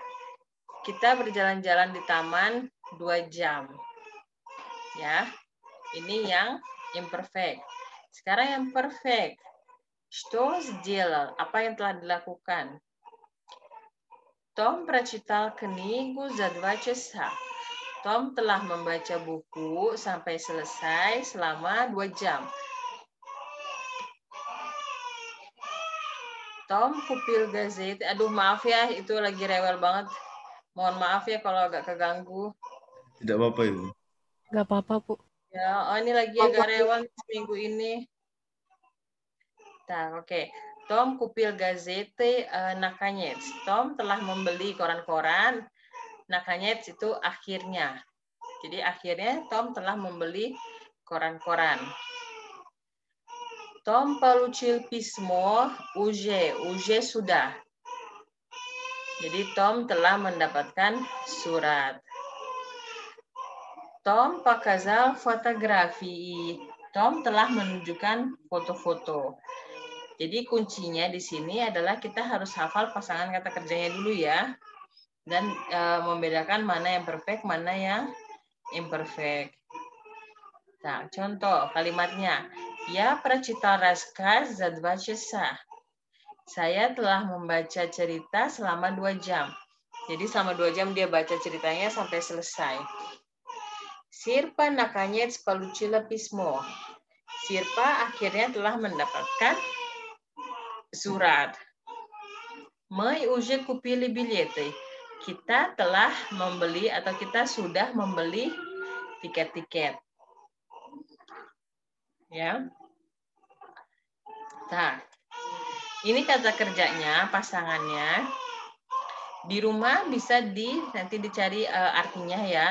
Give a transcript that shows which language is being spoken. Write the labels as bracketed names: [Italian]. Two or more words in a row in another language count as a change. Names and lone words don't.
[Indonesian] Kita berjalan-jalan di taman 2 jam. Ya. Ini yang imperfect. Sekarang yang perfect. [Russian] Что сделал? [Indonesian] Apa yang telah dilakukan? [Russian] Том прочитал книгу за 2 часа. [Indonesian] Tom telah membaca buku sampai selesai selama 2 jam. [Russian] Tom купил газет. [Indonesian] Aduh, maaf ya, itu lagi rewel banget. Mohon maaf ya kalau agak keganggu. Tidak apa-apa, Ibu. Nggak apa-apa, Bu. Ya, ini lagi agak rewel seminggu ini. Nah, oke. [Russian] Tom купил газеты наконец. [Indonesian] Tom telah membeli koran-koran. Nakanyets itu akhirnya. Jadi akhirnya Tom telah membeli koran-koran. [Russian] Tom получил письмо уже sudah. [Indonesian] Jadi Tom telah mendapatkan surat. [Russian] Tom показал фотографии. [Indonesian] Tom telah menunjukkan foto-foto. Jadi kuncinya di sini adalah kita harus hafal pasangan kata kerjanya dulu ya. Dan membedakan mana yang perfect, mana yang imperfect. Nah, contoh kalimatnya. [Russian] Ya прочитал рассказ за 2 часа. [Indonesian] Saya telah membaca cerita selama 2 jam. Jadi selama 2 jam dia baca ceritanya sampai selesai. [Russian] Sirpa наконец получила письмо. [Indonesian] Sirpa akhirnya telah mendapatkan surat. [Russian] Мы уже купили билеты. [Indonesian] Kita telah membeli atau kita sudah membeli tiket-tiket. Ya. Nah, ini kata kerjanya, pasangannya. Di rumah bisa nanti dicari artinya ya.